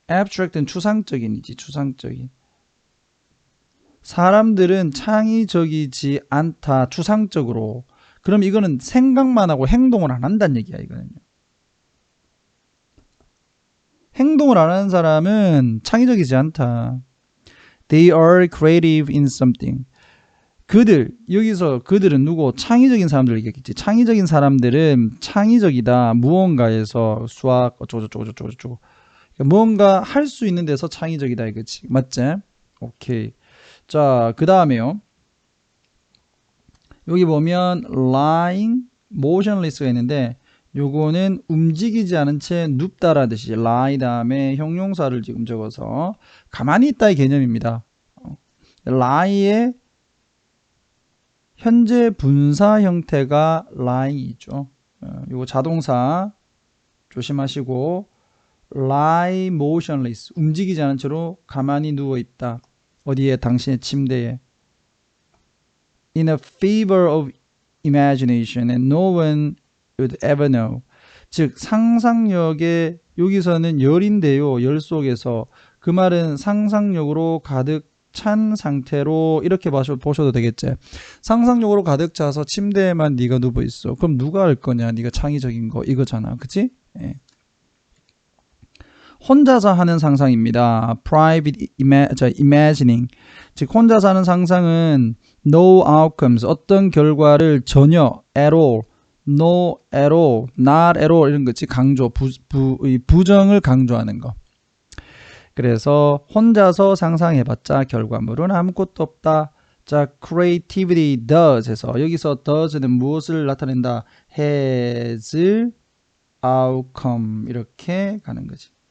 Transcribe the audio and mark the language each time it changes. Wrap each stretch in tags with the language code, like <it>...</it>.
<ko>abstract는 추상적인이지, 추상적인. 사람들은 창의적이지 않다, 추상적으로. 그럼 이거는 생각만 하고 행동을 안 한다는 얘기야, 이거는요. 행동을 안 하는 사람은 창의적이지 않다.</ko> <en>They are creative in something.</en> <ko>여기서 그들은 누구? 창의적인 사람들 얘기했겠지. 창의적인 사람들은 창의적이다. 무언가에서 수학, 어쩌고저쩌고. 뭔가 할 수 있는 데서 창의적이다 이거지. 맞지? 오케이. 자, 그 다음에요. 여기 보면</ko> <en>lying motionless</en> <ko>가 있는데 요거는 움직이지 않은 채 눕다라는 뜻이지. lie 다음에 형용사를 지금 적어서 가만히 있다의 개념입니다. lie의 현재 분사 형태가 lying이죠. 요거 자동사 조심하시고</ko> <en>lie motionless</en> <ko>움직이지 않은 채로 가만히 누워 있다. 어디에? 당신의 침대에.</ko> <en>In a fever of imagination and no one would ever know.</en> <ko>즉 상상력에 여기서는 열인데요. 열 속에서 그 말은 상상력으로 가득 찬 상태로 이렇게 보셔도 되겠지. 상상력으로 가득 차서 침대에만 네가 누워 있어. 그럼 누가 할 거냐? 네가 창의적인 거 이거잖아. 그치? 예. 혼자서 하는 상상입니다.</ko> <en>private imagining.</en> <ko>즉 혼자서 하는 상상은</ko> <en>no outcomes.</en> <ko>어떤 결과를 전혀</ko> <en>at all, no at all, not at all</en> <ko>이런 거지. 강조, 부정을 강조하는 거. 그래서 혼자서 상상해봤자 결과물은 아무것도 없다. 자,</ko> <en>creativity does</en> <ko>해서 여기서 does는 무엇을 나타낸다?</ko> <en>has outcome</en> <ko>이렇게 가는 거지.</ko>